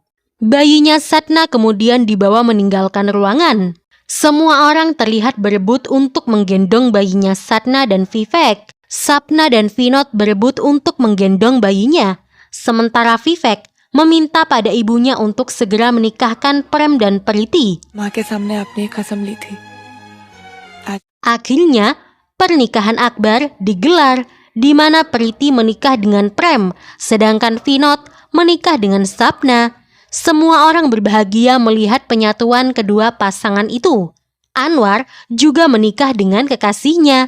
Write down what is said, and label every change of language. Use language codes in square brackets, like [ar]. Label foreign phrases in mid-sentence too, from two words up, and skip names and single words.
[id] Bayinya Sadhna kemudian dibawa meninggalkan ruangan. Semua orang terlihat berebut untuk menggendong bayinya Sadhna dan Vivek. Sapna dan Vinod berebut untuk menggendong bayinya. Sementara Vivek meminta pada ibunya untuk segera menikahkan Prem dan Priti. [hi] माँ के सामने आपने एक कसम ली थी। [id] Akhirnya, pernikahan akbar digelar, di mana Priti menikah dengan Prem, sedangkan Vinod menikah dengan Sapna. Semua orang berbahagia melihat penyatuan kedua pasangan itu. Anwar juga menikah dengan kekasihnya.